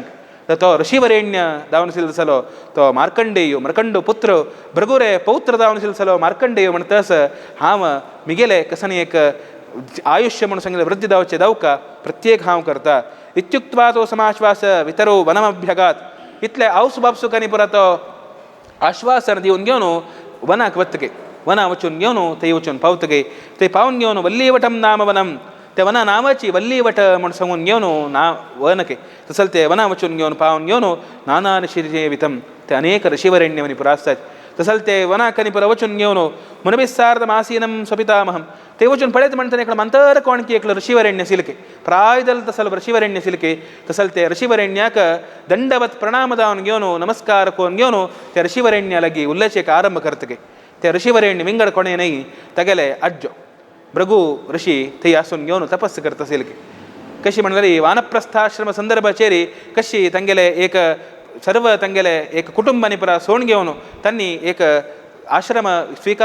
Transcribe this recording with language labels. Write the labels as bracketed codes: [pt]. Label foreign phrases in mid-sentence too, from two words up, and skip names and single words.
[kok] तो ऋषिवरेण्य जावन आशिल्लो जालो तो मार्कंडेय पुत्र भृगुरे पौत्र जावन आशिल्लो जालो मार्कंडेय म्हणटस हांव मिगेले कसानी एक आयुष्य म्हणून सांगितलं वृद्धी जावचे जावका प्रत्येक हांव करता. [sa] इत्युक्त्वा तो समाश्वास वितरो वनमभ्यगात. [kok] इतले आवसू बापसूक आनी परत तो आश्वासन दिवन घेवन वनाक वतगे. वना वचून घेवन थंय वचून पावतगे. थंय पावन घेवन [sa] वल्लीवटम नाम वनम [kok] ते वना नावाची वल्लीवट म्हण सांगून घेवन वनके तसल ते वना वचून घेवन पावन घेवन [sa] नाना ऋषिवितम [kok] ते अनेक ऋषिवरेण्यमनी पुरा आसतात. तसल ते वनाकनी पुरा वचून घेवन [sa] मुनबिस्सार्धमासीनम स्वपितामहम [kok] ते वचून पळयत म्हणटा इकड मंतर कोणकी एकलो ऋषिवरेण्य सिलके प्रायदल तसल ऋषिवरेण्य सिलके तसल ते ऋषिवरेण्याक दंडवत प्रणाम जावन घेवन नमस्कार करून घेवन त्या ऋषिवरेण्या लागी उल्लेचेक आरंभ करतगे. ते ऋषिवरेण्य विंगड कोणे नाही तगेले अज्जो भृगु ऋषी थंय आसून घेवन तपस्स करता सिलके. कशी म्हणल्यार वानप्रस्थाश्रम संदर्भाचेरी कशी तांगेले एक सर्व तांगेले एक कुटुंबानी पुरा सोण घेवन तांणी एक आश्रम स्वीकार